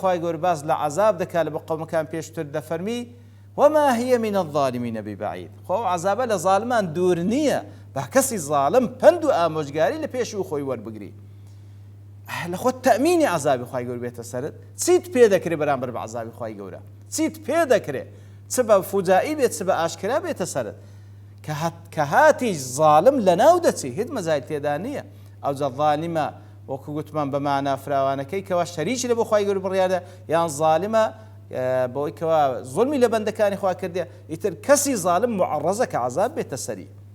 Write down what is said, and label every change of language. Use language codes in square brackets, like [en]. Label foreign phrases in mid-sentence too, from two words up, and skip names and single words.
[ckb] خوای گەورە باس لە عەزاب دەکات لە بە قەومەکان پێشتر دەفەرمی [ar] وما هي من الظالمين ببعيد [ckb] خۆ عەزابە لە زاڵمان دوور نییە بە کەسی زاڵم پند و ئامۆژگاری لە پێش و خۆی وەربگری لە خۆت تەمینی عەزابی خوای گەورە بێتە سەرت چیت پێ دەکرێت بەرامبەر بە عەزابی خوای گەورە چیت پێ دەکرێت چ بە فوجایی بێت چ بە ئاشکرا بێتە سەرت کە هاتیش زاڵم لە ناو دەچی هیچ مەزای تێدا نییە ئەوجا ظالمە وەکو گوتمان بە مانا فراوانەکەی کەوا شەریکی لە بۆ خوای گەورە بڕیادە یان ظالمە بۆی کەوا زوڵمی لە بەندەکانی خوا کردێ ئیتر کەسی زاڵم معەڕەزە کە عەزاب بێتە سەری